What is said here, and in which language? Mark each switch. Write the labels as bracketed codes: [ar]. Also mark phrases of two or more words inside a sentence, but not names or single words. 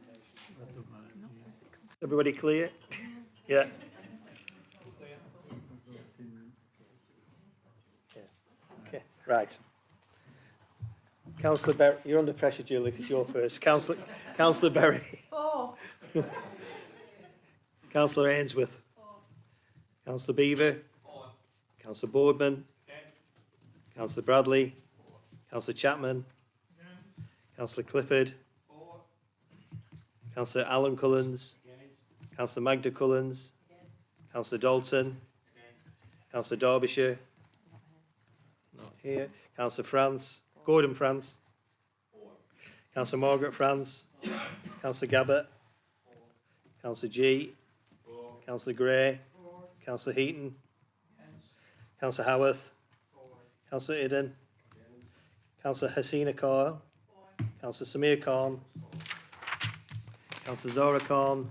[en] Everybody clear? Yeah. Okay, right. Councillor Berry, you're under pressure, Julie, because you're first. Councillor Berry. Four. Councillor Ainsworth. Councillor Beaver. Councillor Boardman. Councillor Bradley. Councillor Chapman. Councillor Clifford. Councillor Alan Cullens. Councillor Magda Cullens. Councillor Dalton. Councillor Derbyshire. Not here. Councillor France. Gordon France. Councillor Margaret France. Councillor Gabbett. Councillor G. Councillor Gray. Councillor Heaton. Councillor Howarth. Councillor Idden. Councillor Hasina Kaur. Councillor Samir Khan. Councillor Zora Khan.